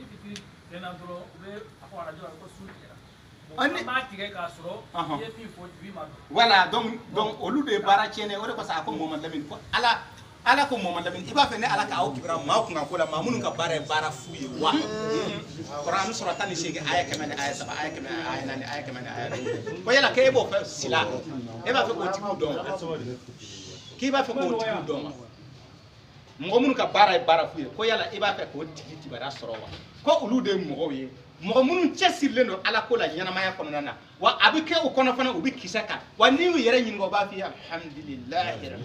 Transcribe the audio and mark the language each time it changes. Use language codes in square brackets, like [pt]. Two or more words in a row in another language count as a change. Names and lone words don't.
[fr] voilà donc [bm] olu de baara tiɲɛnen o de kosɔn a ko Mohamadu Lamini ko ala ko Mohamadu Lamini i b'a fɛ ne ala k'aw kibara maa kun ka ko la maa minnu ka baara ye baara fu ye wa Kuranɛ sura 18 aya 100 ni aya 7 aya 100 ni aya 4 aya 100 ni aya 2 ko yala k'e b'o fɛ sila e b'a fɛ k'o tigiw dɔn k'i b'a fɛ k'o tigiw dɔn wa mɔgɔ minnu ka baara ye baara fu ye ko yala i b'a fɛ k'o tigi kibaruya sɔrɔ wa ko olu de ye mɔgɔw ye mɔgɔ minnu cɛsirilen don ala ko la ɲɛnamaya kɔnɔna na wa a bɛ kɛ o kɔnɔ fana u bɛ kisɛ kan wa n'i y'u yɛrɛ ɲininka o b'a f'i ye alhamdulilahi